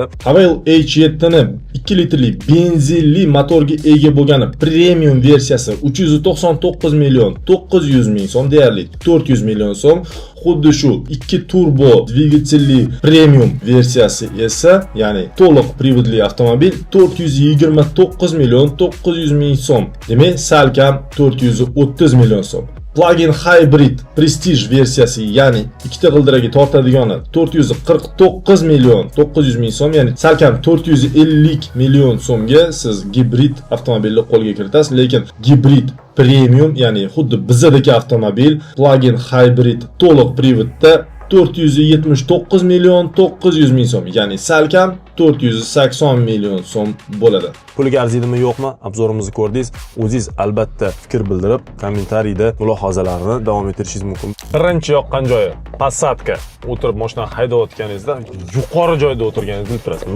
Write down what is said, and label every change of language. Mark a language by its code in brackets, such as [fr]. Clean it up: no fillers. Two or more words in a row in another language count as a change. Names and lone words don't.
[uz] Haval H7 ni 2 litrli benzinli motorga ega bo'lgan premium versiyasi 399 million 900 ming so'm deyarli 400 million so'm. Xuddi shu 2 turbo dvigatelli premium versiyasi esa, ya'ni to'liq privodli avtomobil 429 million 900 ming so'm. Demak, salkam 430 million so'm. [en] Plug-in hybrid [uz] Prestige versiyasi, ya'ni ikkita g'ildiragi tortadigani 449 million 900 ming so'm, ya'ni salkam 450 million so'mga siz gibrid avtomobilni qo'lga kiritasiz, lekin gibrid premium, ya'ni xuddi bizdagi avtomobil [en] plug-in hybrid [uz] to'liq privodda 479 million 900 ming so'm, ya'ni salkam 480 million so'm bo'ladi. Puliga arziydimi yo'qmi? Obzorimizni ko'rdingiz. O'zingiz albatta fikr bildirib, kommentariyda mulohazalarni davom ettirishingiz mumkin. Birinchi yoqqan joyi Passatga o'tirib mashinani haydayotganingizda yuqori joyda o'tirganingizni bilib turasiz.